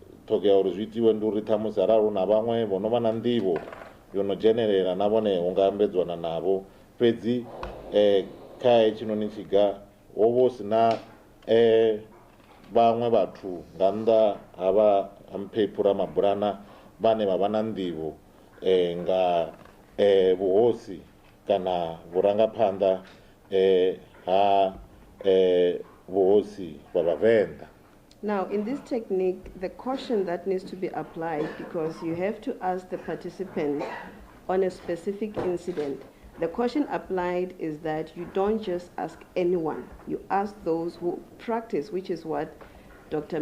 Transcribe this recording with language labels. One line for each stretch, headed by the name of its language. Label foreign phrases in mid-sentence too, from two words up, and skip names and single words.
Venda: ṱhogea uri zwi itiwe ndi uri ṱhamusi arali hu na vhaṅwe vho no vha na nḓivho yo no dzhenelela na vhone hu nga ambedzwana navho fhedzi kha hetshinoni tshiga ho vha hu si na vhaṅwe vhathu nga nnḓa ha vha Mphephu Ramabulana vhane vha vha na nḓivho nga vhuhosi kana vhurangaphanḓa ha vhuhosi wa Vhavenda.
English: Now, in this technique, the caution that needs to be applied, because you have to ask the participant on a specific incident, the caution applied is that you don't just ask anyone. You ask those who practice, which is what Dr.